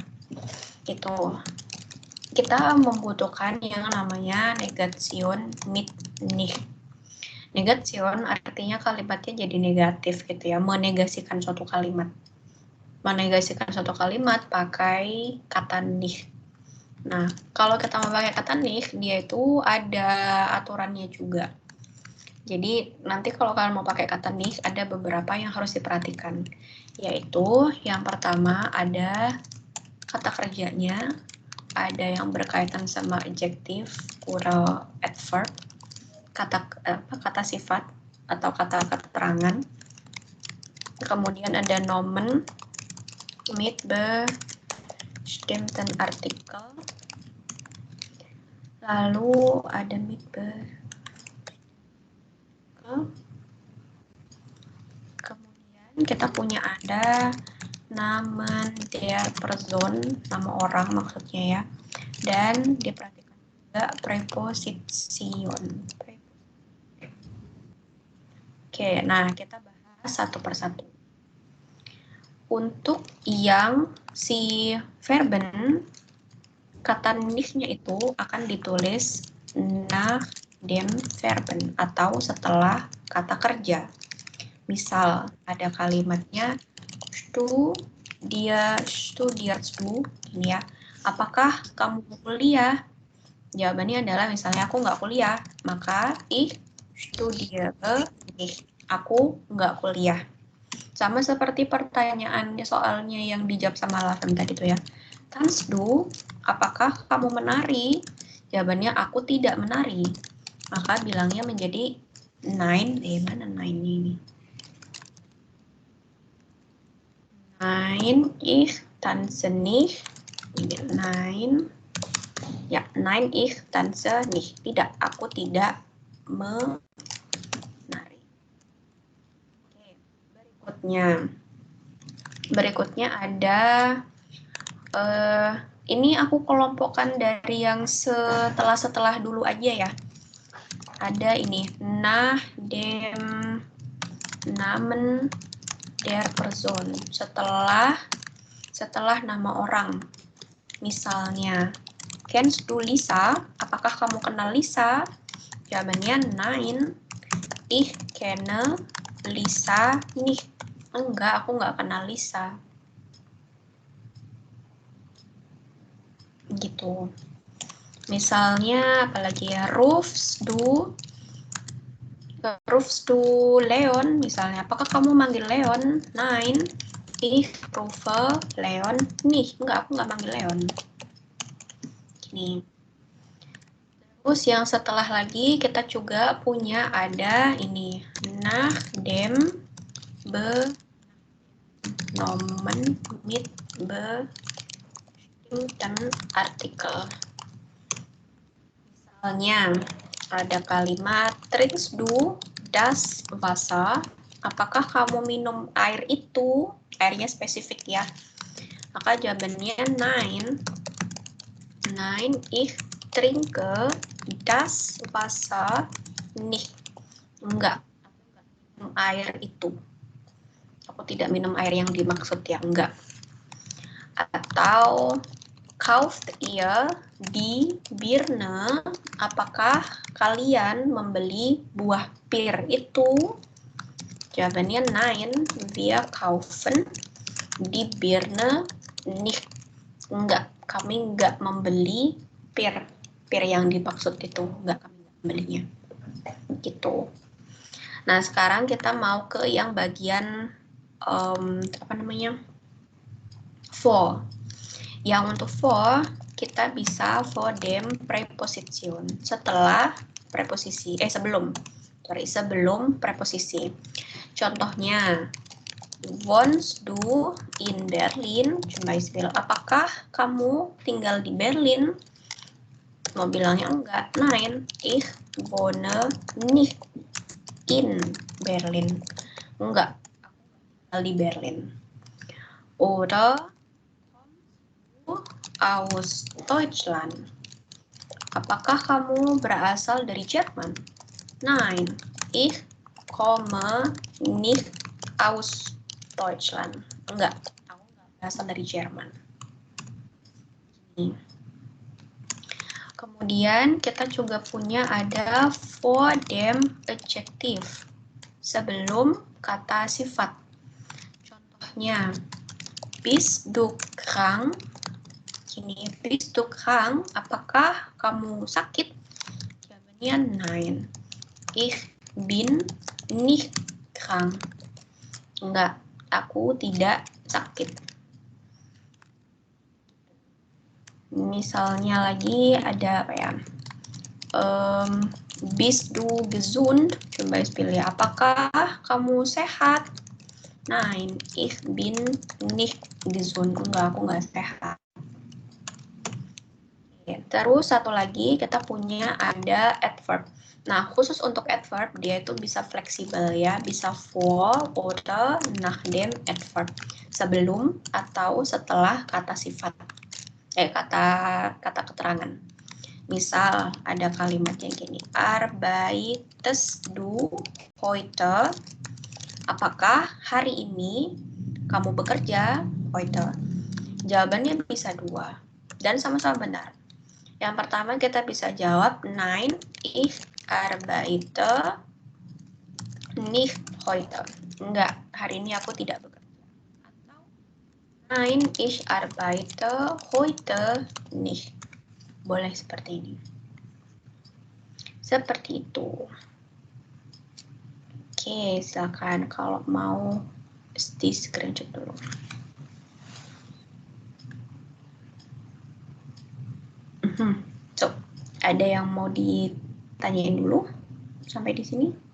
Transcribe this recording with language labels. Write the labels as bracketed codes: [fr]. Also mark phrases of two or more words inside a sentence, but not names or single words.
[id] Gitu. Kita membutuhkan yang namanya negation [de] mit nicht. [id] Negation artinya kalimatnya jadi negatif gitu ya, menegasikan suatu kalimat. Menegasikan suatu kalimat pakai kata nicht. Nah, kalau kita mau pakai kata nicht, dia itu ada aturannya juga. Jadi, nanti kalau kalian mau pakai kata nicht, ada beberapa yang harus diperhatikan. Yaitu, yang pertama ada kata kerjanya, ada yang berkaitan sama adjektif, plural adverb, kata sifat, atau kata keterangan. Kemudian ada [de] Nomen, mit bestimmten Artikel. [id] Lalu ada mit kemudian kita punya ada [de] Namen der Person, [id] nama orang maksudnya ya. Dan diperhatikan juga preposition. Oke, nah kita bahas satu persatu. Untuk yang si verben, kata nicht-nya itu akan ditulis [de] nach dem Verben [id] atau setelah kata kerja. Misal ada kalimatnya [de] studierst du, [id] ini ya. Apakah kamu kuliah? Jawabannya adalah misalnya aku nggak kuliah, maka [de] ich studiere nicht. [id] Aku nggak kuliah. Sama seperti pertanyaannya soalnya yang dijawab sama Lavem tadi tuh ya. [de] Kannst du, [id] apakah kamu menari? Jawabannya aku tidak menari. Maka bilangnya menjadi nein. [de] Mana nein ini? Nein, ich tanze nicht. Nein. Ya, nein, ich tanze nicht. [id] Tidak, aku tidak menari. Berikutnya ada ini aku kelompokkan dari yang setelah dulu aja ya. ada ini [de] nach dem Namen der Person, [id] setelah nama orang. Misalnya, [de] kennst du Lisa? [id] Apakah kamu kenal Lisa? [de] Jawabannya nein, ich kenne Lisa nicht. [id] Enggak, aku nggak kenal Lisa. Gitu. Misalnya, apalagi ya, [de] rufst du Leon, [id] misalnya. Apakah kamu manggil Leon? [de] Nein, ich rufe Leon nicht. [id] Enggak, aku nggak manggil Leon. Gini. Terus yang setelah lagi kita juga punya ada ini [de] nach dem Nomen mit bestimmten Artikel. [id] Misalnya ada kalimat [de] trinkst du das Wasser? [id] Apakah kamu minum air itu? Airnya spesifik ya. Maka jawabannya nein. [de] Nein, ich trinke das Wasser nicht. [id] Enggak, minum air itu. Aku tidak minum air yang dimaksud ya, enggak. [de] Atau kauft ihr die Birne? [id] Apakah kalian membeli buah pir itu? [de] Jawabannya nein, wir kaufen die Birne nicht. [id] Enggak, kami enggak membeli pir yang dimaksud itu, enggak, kami enggak membelinya. Gitu. Nah, sekarang kita mau ke yang bagian for. Yang untuk for, kita bisa [de] for dem [id] preposition. Setelah preposisi, sebelum preposisi. Contohnya, [de] wohnst du in Berlin? Zum Beispiel, [id] apakah kamu tinggal di Berlin? Mau bilangnya enggak. [de] Nein, ich wohne nicht in Berlin. [id] Enggak, tinggal di Berlin. [de] Oder aus Deutschland. [id] Apakah kamu berasal dari Jerman? [de] Nein, ich komme nicht aus Deutschland. [id] Enggak, aku enggak berasal dari Jerman. Kemudian kita juga punya ada [de] for dem [id] adjective. Sebelum kata sifat. Contohnya, [de] bist du krank? Ini bist du krank? [id] Apakah kamu sakit? [de] Jawabannya nein. Ich bin nicht krank. [id] Enggak, aku tidak sakit. Misalnya lagi ada apa ya? [de] Bist du gesund? [id] Coba pilih, apakah kamu sehat? [de] Nein, ich bin nicht gesund. [id] Enggak, aku nggak sehat. Terus satu lagi kita punya ada adverb. Nah, khusus untuk adverb dia itu bisa fleksibel ya, bisa for, [de] oder, nach dem adverb. [id] Sebelum atau setelah kata sifat. Kata keterangan. Misal ada kalimat yang gini, [de] arbeitest du heute? [id] Apakah hari ini kamu bekerja? [de] Heute. [id] Jawabannya bisa dua dan sama-sama benar. Yang pertama kita bisa jawab [de] nein, ich arbeite nicht heute. [id] Enggak, hari ini aku tidak bekerja. [de] Atau nein, ich arbeite heute nicht. [id] Boleh seperti ini. Seperti itu. Oke, silakan kalau mau di screenshot dulu. So, ada yang mau ditanyain dulu sampai di sini?